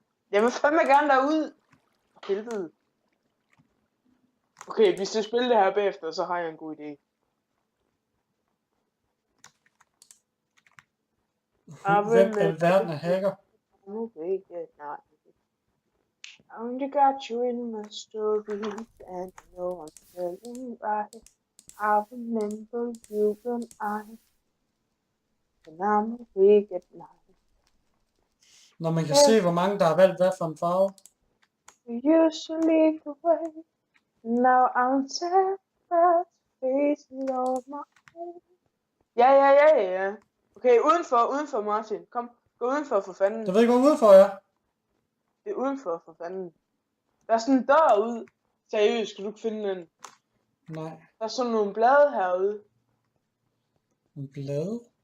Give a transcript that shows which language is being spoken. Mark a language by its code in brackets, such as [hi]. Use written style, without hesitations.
[da] Jeg vil fandme gerne derud. Helvede. Okay, vi skal spille det her bagefter, så har jeg en god idé. Hvem er verden af hacker? Okay, nej. [en] I only got you in my stories, and you know I'm telling right. I remember you when I'm awake at night. [da] Når man kan se, hvor mange der har valgt hvad for en farve. [en] You used to lead the way. Now I'm terrified to face it on my own. [da] Ja. Okay, udenfor Martin. Kom, gå udenfor for fanden. Du ved ikke, hvor udenfor jeg er. Det er udenfor for fanden. Der er sådan en dør ude. Seriøst, skal du ikke finde den? Nej. Der er sådan nogle blade herude. En blade?